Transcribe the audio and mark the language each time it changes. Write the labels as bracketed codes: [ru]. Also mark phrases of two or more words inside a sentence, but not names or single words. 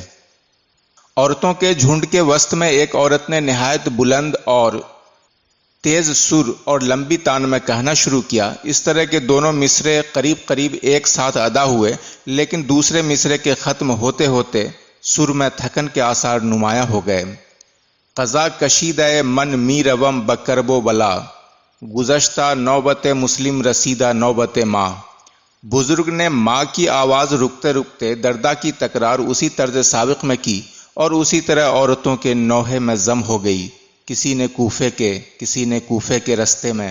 [ur] عورتوں کے جھنڈ کے وسط میں ایک عورت نے نہایت بلند اور تیز سر اور لمبی تان میں کہنا شروع کیا۔ اس طرح کے دونوں مصرعے قریب ایک ساتھ ادا ہوئے، لیکن دوسرے مصرعے کے ختم ہوتے ہوتے سر میں تھکن کے آثار نمایاں ہو گئے۔ [fa] قضا کشیدہ من می روم بکرب و بلا، گزشتہ نوبت مسلم رسیدہ نوبت ماں۔ [ur] بزرگ نے ماں کی آواز رکتے رکتے دردا کی تکرار اسی طرز سابق میں کی، اور اسی طرح عورتوں کے نوحے میں ضم ہو گئی، کسی نے کوفے کے رستے میں۔